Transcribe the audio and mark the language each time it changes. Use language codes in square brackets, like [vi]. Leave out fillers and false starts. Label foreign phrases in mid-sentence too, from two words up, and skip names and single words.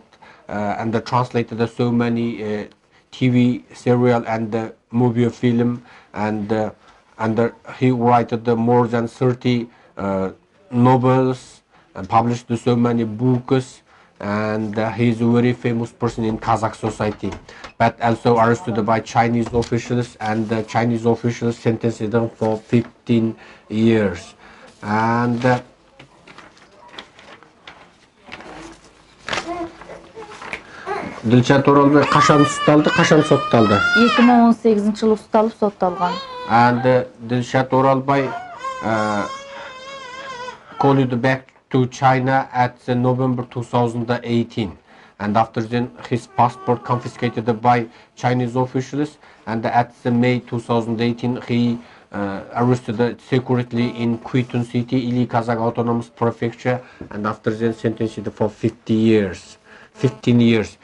[en] and translated so many TV serial and movie film, and he wrote more than 30 novels and published so many books, and he is a very famous person in Kazakh society, but also arrested by Chinese officials, and the Chinese officials sentenced him for 15 years. [kk] And Dilshat Oralbay қашан ұсталды, қашан сотталды? 2018-жылы ұсталып сотталған. [en] And Dilshat Oralbay called back to China at November 2018, and after then his passport confiscated by Chinese officials, and at May 2018 he arrested secretly in Kuitun City, Ili Kazakh Autonomous Prefecture, and after then sentenced for 15 years.